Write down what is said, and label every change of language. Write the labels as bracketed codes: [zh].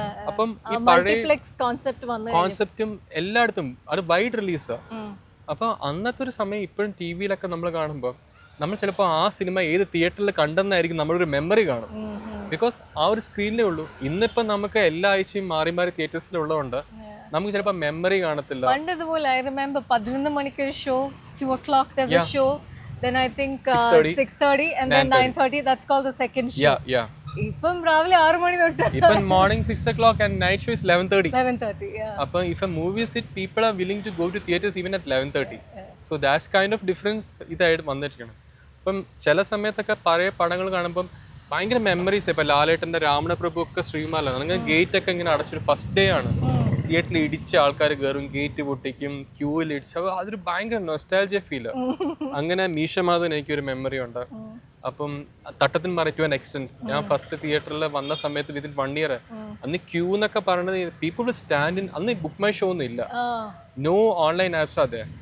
[ml] അപ്പം ഈ പഴയ കോൺസെപ്റ്റും എല്ലായിടത്തും അത് വൈഡ് റിലീസാ. അപ്പൊ അന്നത്തെ ഒരു സമയം ഇപ്പോഴും TV-യിലൊക്കെ നമ്മൾ കാണുമ്പോൾ നമ്മൾ ചിലപ്പോൾ ആ സിനിമ ഏത് തിയേറ്ററിൽ കണ്ടെന്നായിരിക്കും നമ്മളൊരു മെമ്മറി കാണും. ബിക്കോസ് ആ ഒരു സ്ക്രീനിലേ ഉള്ളൂ. ഇന്നിപ്പം നമുക്ക് എല്ലാ ആഴ്ചയും മാറി മാറി തിയേറ്റേഴ്സിലുള്ളതുകൊണ്ട് നമുക്ക് ചിലപ്പോൾ മെമ്മറി കാണത്തില്ല. പണ്ട് ഇതുപോലെ [en] I remember 11 മണിക്ക് show, 2 o'clock there's a show, then I think 6:30 and then 9:30, that's called the second show. Yeah. [ml] ഇപ്പം രാവിലെ 6 മണി തൊട്ട് [en] ഇപ്പം morning 6 o'clock and night show is 11:30. 11:30, yeah. അപ്പം if a movie is hit, people are willing to go to theaters even at 11:30. So that's kind of difference [ml] ഇതായിട്ട് വന്നിരിക്കണം. അപ്പം ചില സമയത്തൊക്കെ പഴയ പടങ്ങൾ കാണുമ്പം ഭയങ്കര മെമ്മറീസ്. ഇപ്പം ലാലേട്ടൻ്റെ രാമണപ്രഭു ഒക്കെ ശ്രീകുമാറിലാണ്. നിങ്ങൾ ഗേറ്റ് ഒക്കെ ഇങ്ങനെ അടച്ചൊരു ഫസ്റ്റ് ഡേ ആണ് തിയേറ്ററിൽ ഇടിച്ച ആൾക്കാർ കയറും, ഗേറ്റ് പൊട്ടിക്കും, ക്യൂവിൽ ഇടിച്ച, അതൊരു ഭയങ്കര നൊസ്റ്റാൾജിയ ഫീല്. അങ്ങനെ മീശമാധവൻ എനിക്കൊരു മെമ്മറി ഉണ്ട്. അപ്പം തട്ടത്തിൻ മറ ടു ആൻ എക്സ്റ്റെന്റ് ഞാൻ ഫസ്റ്റ് തിയേറ്ററിൽ വന്ന സമയത്ത് വിത്തിൻ 1 year അന്ന് ക്യൂ എന്നൊക്കെ പറയുന്നത് [en] people will stand in, [ml] അന്ന് ബുക്ക് മൈ ഷോ ഒന്നും ഇല്ല, നോ ഓൺലൈൻ ആപ്സ് അതെ.